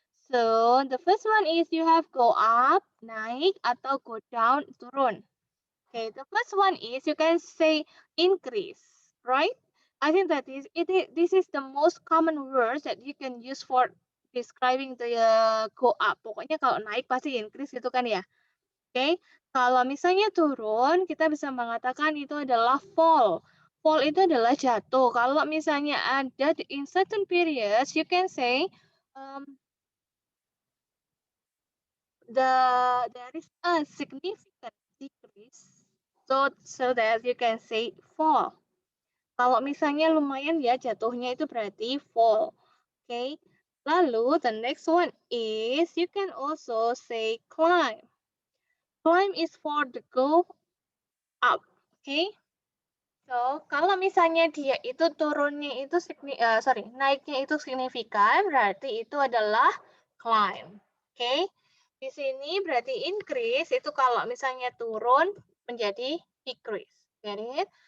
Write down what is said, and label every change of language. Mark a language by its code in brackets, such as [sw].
[en] So the first one is you have go up, naik, atau go down, turun. Okay, the first one is you can say increase, right? I think that this is the most common words that you can use for describing the go up. [id] Pokoknya kalau naik pasti increase gitu kan ya. Oke, okay? Kalau misalnya turun, kita bisa mengatakan itu adalah fall. Fall itu adalah jatuh. Kalau misalnya ada [en] in certain periods, you can say there is a significant decrease So that you can say fall. [id] Kalau misalnya lumayan ya jatuhnya itu berarti fall. [en] Okay. Lalu the next one is you can also say climb. Climb is for the go up. Okay. [id] So, kalau misalnya dia itu turunnya itu naiknya itu signifikan, berarti itu adalah climb. Oke. Di sini berarti increase itu kalau misalnya turun menjadi decrease. [en] Get it?